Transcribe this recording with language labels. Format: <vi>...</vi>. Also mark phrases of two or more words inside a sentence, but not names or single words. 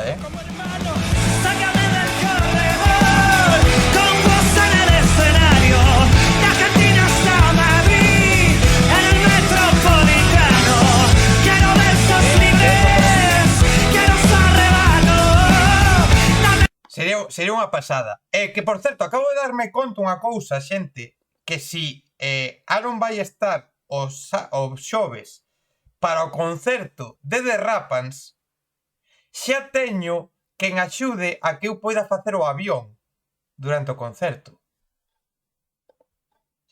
<es>Sácame del corredor, con vos en el escenario, de Argentina hasta Madrid, en el metropolitano. Quiero versos libres, quiero arrebatos.</es> <gl>Sería unha pasada. Que, por certo, acabo de darme conta unha cousa, xente, que si Aaron vai estar os xoves para o concerto de The Rapans, xa teño quen axude a que eu poida facer o avión durante o concerto.</gl>